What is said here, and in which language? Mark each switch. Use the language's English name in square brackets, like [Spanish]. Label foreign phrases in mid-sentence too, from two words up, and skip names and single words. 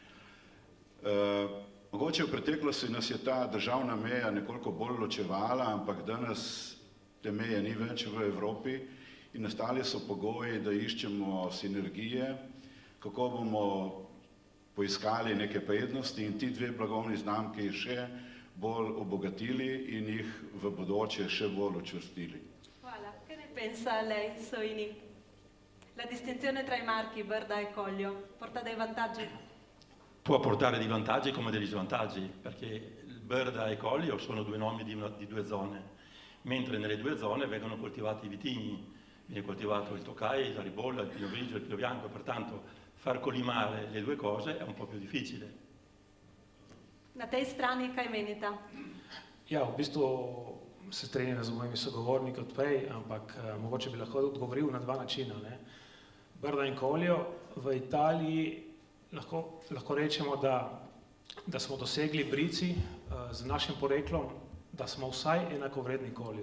[Slovenian] Mogoče v preteklosti nas je ta državna meja nekoliko bolj ločevala, ampak danes te meje ni več v Evropi in nastali so pogoji, da iščemo sinergije, kako bomo poiskali neke prednosti in ti dve blagovni znamki še bolj obogatili in jih v bodoče še bolj učvrstili. Hvala. [Italian] Che ne pensa lei, Soini? La distinzione tra i marchi Brda e Koljo porta dei vantaggi? Può portare dei vantaggi come degli svantaggi, perché Brda e Collio sono due nomi di due zone, mentre nelle due zone vengono coltivati i vitigni, viene coltivato il Tokaj, la Ribolla, il Pinot Grigio, il Pinot Bianco, pertanto far colimare le due cose è un po' più difficile. [Slovenian] Na tej strani kaj menite? Ja, v bistvu se strinjam z mojimi sogovorniki od prej, ampak mogoče bi lahko odgovoril na dva načina. Brda in Koljo v Italiji lahko rečemo, da smo dosegli Brici z našim poreklom, da smo vsaj enakovredni Kolju.